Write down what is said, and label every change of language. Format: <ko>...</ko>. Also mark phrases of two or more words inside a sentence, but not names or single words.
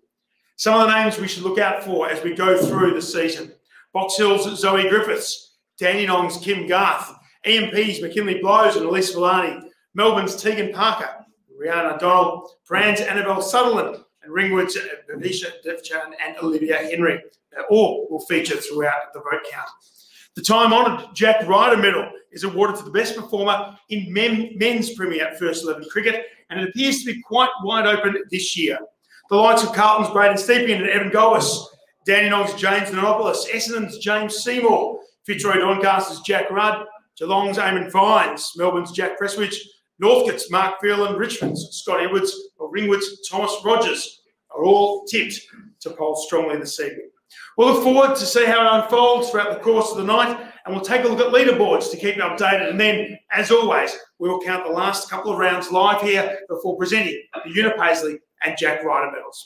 <en>Some of the names we should look out for as we go through the season: Box Hill's Zoe Griffiths, Dandenong's Kim Garth, EMP's McKinley Blows and Elise Villani, Melbourne's Tegan Parker, Rihanna Donald, Brand's Annabelle Sutherland, and Ringwood's Bhavisha Devchan and Olivia Henry. All will feature throughout the vote count. The time-honoured Jack Ryder medal is awarded to the best performer in men's Premier First 11 cricket, and it appears to be quite wide open this year. The likes of Carlton's Braden Stepien and Evan Golis, Dandenong's James Nanopoulos, Essendon's James Seymour, Fitzroy Doncaster's Jack Rudd, Geelong's Eamon Fines, Melbourne's Jack Presswich, Northcote's Mark Phelan, Richmond's Scott Edwards, or Ringwood's Thomas Rogers are all tipped to poll strongly this evening. We'll look forward to see how it unfolds throughout the course of the night, and we'll take a look at leaderboards to keep you updated. And then, as always, we'll count the last couple of rounds live here before presenting the Una Paisley and Jack Ryder medals.</en>